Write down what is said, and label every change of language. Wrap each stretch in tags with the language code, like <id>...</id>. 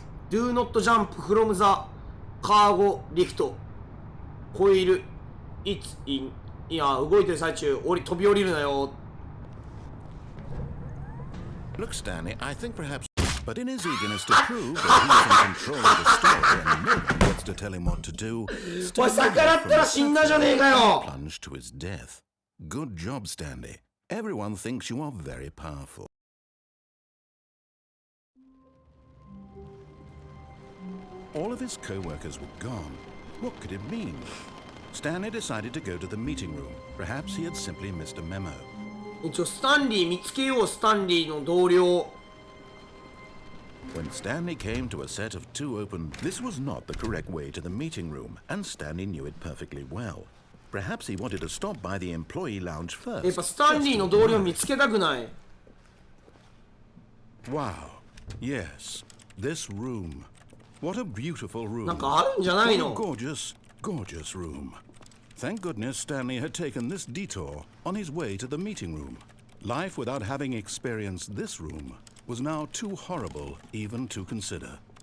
<en>Do not jump from the cargo lift. コイル It's in.</en> <ja>いや、動いてる最中、飛び降りるなよ。</ja> <en>Look, Stanley, I think perhaps, but in his eagerness to prove that he's in control of the story and no one gets to tell him what to do, Stanley plunged to his death. Good job, Stanley. Everyone thinks you are very powerful. All of his co-workers were gone. What could it mean? Stanley decided to go to the meeting room. Perhaps he had simply missed a memo.</en> <ja>一応スタンリー見つけよう。スタンリーの同僚。</ja> <en>When Stanley came to a set of two open, this was not the correct way to the meeting room, and Stanley knew it perfectly well. Perhaps he wanted to stop by the employee lounge first.</en> <ja>やっぱスタンリーの同僚見つけたくない。</ja> <en>Wow. Yes. This room. What a beautiful room.</en> <ja>なんかあるんじゃないの？</ja> <en>Gorgeous, gorgeous room. Thank goodness Stanley had taken this detour on his way to the meeting room. Life without having experienced this room was now too horrible even to consider.</en>